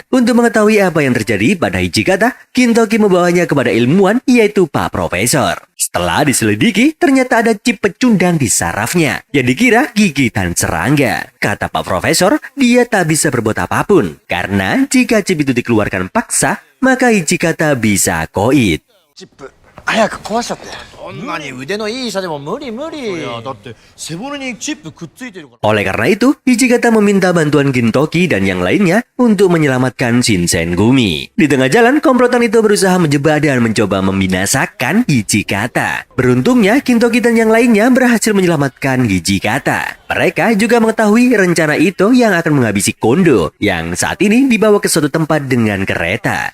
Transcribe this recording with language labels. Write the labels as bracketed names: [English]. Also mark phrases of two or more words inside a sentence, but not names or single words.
[Indonesian] Untuk mengetahui apa yang terjadi pada Hijikata, Kintoki membawanya kepada ilmuwan yaitu Pak Profesor. Setelah diselidiki, ternyata ada chip pecundang di sarafnya yang dikira gigitan serangga. Kata Pak Profesor, dia tak bisa berbuat apapun. Karena jika chip itu dikeluarkan paksa, maka Hijikata bisa koit. [Japanese] 早く壊しちゃって。そんなに腕のいい医者でも無理無理。いやだって背骨にチップくっついてるから。 [Indonesian] Oleh karena itu, Hijikata meminta bantuan Gintoki dan yang lainnya untuk menyelamatkan Shinsengumi. Di tengah jalan, komplotan itu berusaha menjebak dan mencoba membinasakan Hijikata. Beruntungnya, Gintoki dan yang lainnya berhasil menyelamatkan Hijikata. Mereka juga mengetahui rencana itu yang akan menghabisi Kondo yang saat ini dibawa ke suatu tempat dengan kereta.